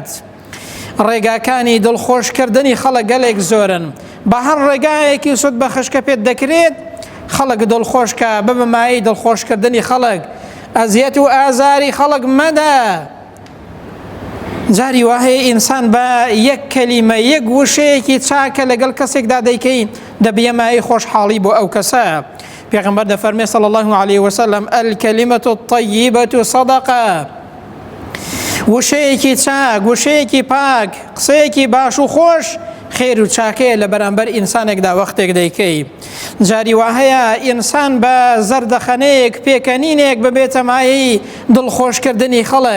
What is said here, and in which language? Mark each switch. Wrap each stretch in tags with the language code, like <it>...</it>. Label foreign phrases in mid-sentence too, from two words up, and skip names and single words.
<ckb>ڕێگاکانی دڵخۆشکردنی خەڵک گەلێک زۆرن، بە هەر ڕێگایەکی سود بە خشکە پێت دەکرێت خەڵک دڵخۆشکە، ببمایی دڵخۆشکردنی خەڵک، ئەزیەت و ئازاری خەڵک مەدە. جاری وهەیە ئینسان بە یەک کەلیمە، یەک وشەیەکی چاکە لەگەڵ کەسێکدا دەیکەی دەبیەمایی خۆشحاڵی بۆ ئەو کەسە. پێغەمبەر دەفەرمێ</ckb> <ar>صلی الله عليه وسلم الكلمة الطيبة صدقة.</ar> <ckb>وشەیەکی چاک، وشەیەکی پاک، قسەیەکی باش و خۆش خێر و چاکەیە لە بەرامبەر ئینسانێکدا وەختێک دەیکەی. جاری وهەیە ئینسان بە زەردەخەنەیەک، پێکەنینێک ببێتە مایەی دڵخۆشکردنی خەڵک.</ckb>